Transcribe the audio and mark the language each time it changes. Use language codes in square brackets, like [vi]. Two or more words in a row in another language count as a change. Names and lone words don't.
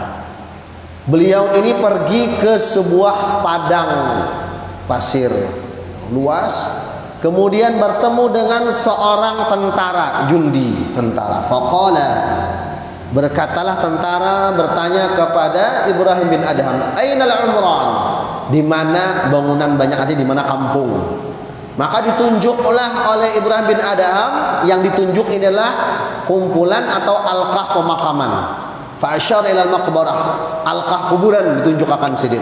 [id] Beliau ini pergi ke sebuah padang pasir luas, kemudian bertemu dengan seorang tentara, tentara. Faqala, berkatalah tentara bertanya kepada Ibrahim bin Adham, [ar] أين العمران, [id] di mana bangunan banyak, artinya di mana kampung. Maka ditunjuklah oleh Ibrahim bin Adham, yang ditunjuk inilah kumpulan atau alqah pemakaman. [ar] فأشار إلى المقبرة, [bjn] alqah kuburan ditunjuk akan sidin.